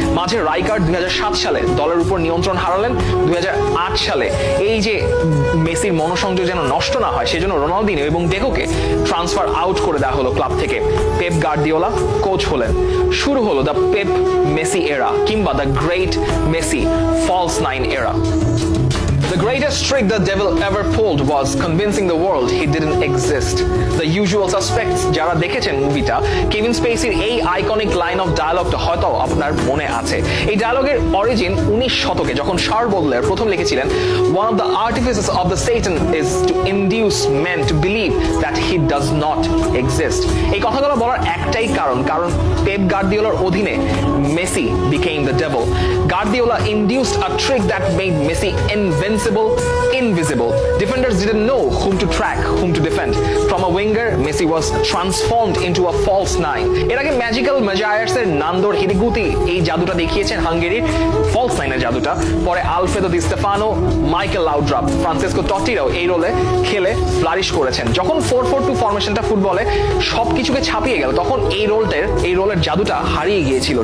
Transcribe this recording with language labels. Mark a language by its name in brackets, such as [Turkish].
[Bangla] মাঝে রাইকার্ড 2007 সালে দলের উপর নিয়ন্ত্রণ হারালেন। 2008 সালে এই যে মেসির মনোসংযোগ যেন নষ্ট না হয় সেজন্য রোনালদিনিও এবং ডেকোকে ট্রান্সফার আউট করে দেওয়া হলো ক্লাব থেকে। পেপ গার্দিওলা কোচ হলেন। শুরু হলো দ্য পেপ মেসি এরা কিংবা the great Messi false nine এরা। [English] The greatest trick the devil ever pulled was convincing the world he didn't exist. [Bangla] The usual suspects যারা দেখেছেন মুভিটা, কেভিন স্পেসির এই আইকনিক লাইন অফ ডায়ালগটা হয়তো আপনার মনে আছে। এই ডায়ালগের অরিজিন 19 শতকে যখন শার্ল বোডলেয়ার প্রথম লিখেছিলেন, [English] one of the artifices of the Satan is to induce men to believe that he does not exist. [Bangla] এই কথাগুলো বলার একটাই কারণ পেপ গার্দিওলার অধীনে Messi [English] became the devil. Guardiola induced a trick that made Messi invisible. Defenders didn't know whom to track, whom to defend. From a winger, Messi was transformed into a false nine. [Bangla] এর আগে magical ম্যাজায়ার্স এর নান্দর হিরিগুতি এই জাদুটা দেখিয়েছেন হাঙ্গেরির false নাইনের জাদুটা। পরে Alfredo দি Stefano, Michael লাউড্রাপ, Francisco টটিরাও এই রোলে খেলে flourish করেছেন। যখন 4-4-2 ফরমেশনটা ফুটবলে সবকিছুকে ছাপিয়ে গেল তখন এই রোলের জাদুটা হারিয়ে গিয়েছিল।